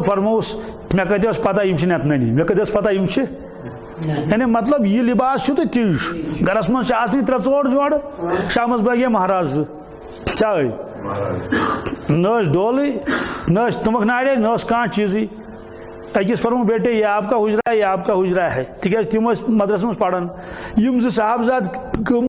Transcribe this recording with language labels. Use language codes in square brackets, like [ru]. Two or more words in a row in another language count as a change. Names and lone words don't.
[ks] فرموس مےٚ کتہِ ٲس پتہ یِم چھِ نتنٲنی مےٚ کتہِ ٲس پتہ یِم چھِ یعنی مطلب یہ لباس چھُ تہٕ تی چھُ گرس منٛز چھِ آسنٕے 3-4 جورٕ شامس بٲگے مہراز زٕ کیاہ ٲے نہ ٲسۍ ڈولٕے نہ ٲسۍ تُمبکھ نارے نہ اوس کانٛہہ چیٖزٕے أکِس فرمو [ur] بیٹے یہ آپ کا حجرا ہے یہ آپ کا حجرا ہے [ks] تِکیازِ تِم ٲسۍ مدرسس منٛز پران یِم زٕ صاحبزاد